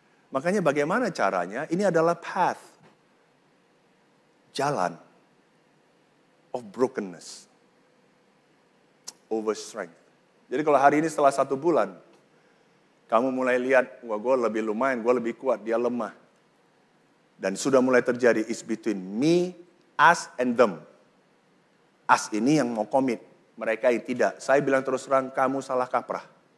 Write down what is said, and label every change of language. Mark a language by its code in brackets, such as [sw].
[id] Makanya bagaimana caranya? Ini adalah path. Jalan [en] of brokenness. Over strength. [id] Jadi kalau hari ini setelah 1 bulan, kamu mulai lihat, wah gue lebih lumayan, gue lebih kuat, dia lemah. Dan sudah mulai terjadi, [en] it's between me, us, and them. [id] Us ini yang mau komit, mereka yang tidak. Saya bilang terus terang, kamu salah kaprah.